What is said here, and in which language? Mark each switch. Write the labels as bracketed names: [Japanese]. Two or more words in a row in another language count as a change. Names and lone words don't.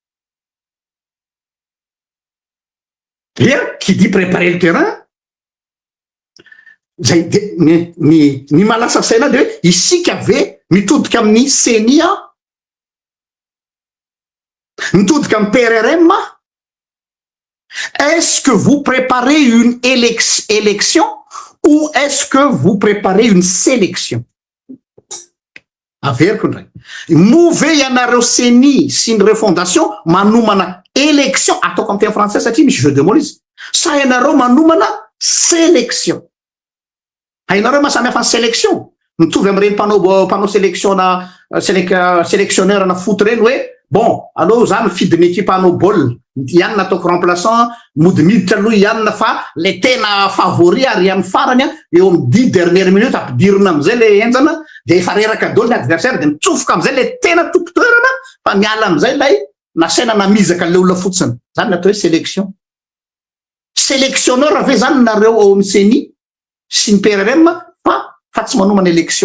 [French] Bien, qui dit préparer le terrain, [Malagasy] zay de ny malasa saina de hoe isika ve mitodika amin'ny CENI mitodika amin'ny PRRM. [French] Est-ce que vous préparez une élection ou est-ce que vous préparez une sélection? [Malagasy] Averiko ndray. Move ianareo CENI sy ny refondation manomana élection ataoko amin'ny teny français satria misy [French] jeu de mots [Malagasy] izy. Sa ianareo manomana sélection. Hainareo mahasamihafa ny sélection. Mitovy amin'ireny mpanao sélectionneur na foot reny hoe bon, allo zany mifidy ny équipe anao baolina, ihany nataoko remplaçant, mody miditra aloha ihany fa le tena favori ary amin'ny farany eo amin'ny 10 [French] dernière minute [Malagasy] ampidirina amizay le enjana de efa reraka daholo ny adversaire de mitsofoka amizay le tena tompo-toerana fa miala amizay lay nasaina namizaka le olona fotsiny. Zany natao hoe sélection. Sélectionneur ave zany nareo ao amin'ny CENI sy ny PRRM fa tsy manomana élection.